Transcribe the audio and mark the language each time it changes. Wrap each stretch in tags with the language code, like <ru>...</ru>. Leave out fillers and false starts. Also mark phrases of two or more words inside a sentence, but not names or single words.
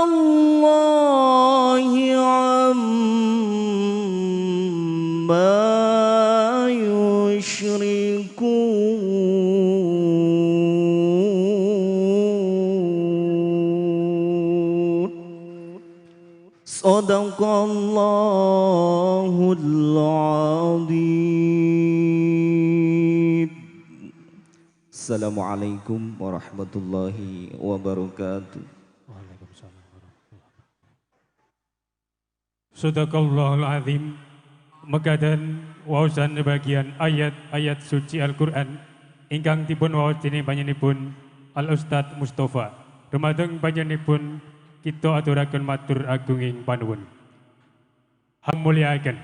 <ar>الله عما يشركون صدق الله العظيم. السلام عليكم ورحمة الله وبركاته. وعليكم السلام ورحمة الله وبركاته. صدق الله العظيم.</ar> <jv>Mekadan waosan sebagian ayat-ayat suci Al-Qur'an ingkang dipun waos dening panjenenganipun Al Ustaz Mustofa. Dumateng panjenenganipun kita aturaken matur agunging panuwun. Hamuliaken.</jv>